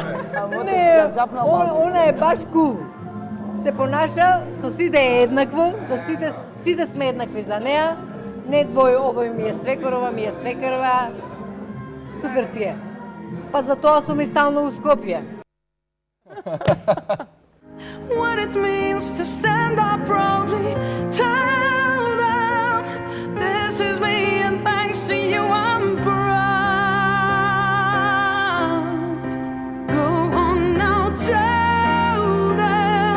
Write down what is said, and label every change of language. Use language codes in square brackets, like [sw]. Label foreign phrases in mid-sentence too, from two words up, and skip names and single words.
[mk] Не, она е баш кул. Се понаша, со сите е еднакво, за сите сме еднакви за неа. Не двој, овој ми е свекарова, ми е свекарова. Супер си е. Па за тоа сум и стално у Скопје. [en] What it means to stand up proudly. Tell them this is me, and thanks to you, I'm proud. Go on now, tell them.